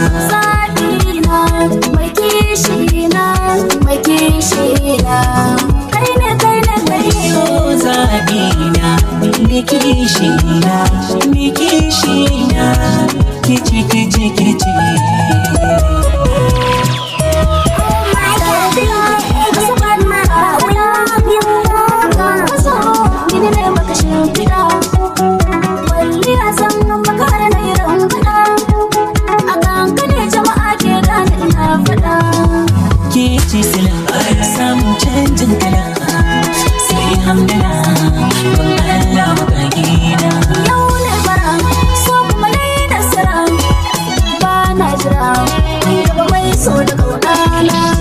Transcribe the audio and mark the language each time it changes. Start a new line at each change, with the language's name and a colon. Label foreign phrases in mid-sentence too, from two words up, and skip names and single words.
Hausa: Zaɓina, mai kishi na, mai kishi na. Kai ne, kai ne, kai ne. Yo, zaɓi na, ni kishi na, ni kishi na. Kici, kici, kici.
English: Oh my God, baby, it's a bad man. I love you. Come on, give me that back, shake it out.
Hausa: Kwalliya zan maka har na yi rangwada. A kanka ne jama'a ke gane ina faɗa. Ke ce sila, samun canjin kala. Sai hamdala, kun Allah magagina. Yau na bara, so kuma na yi nasara. Ba na jira, mai raba mai so da kauna na.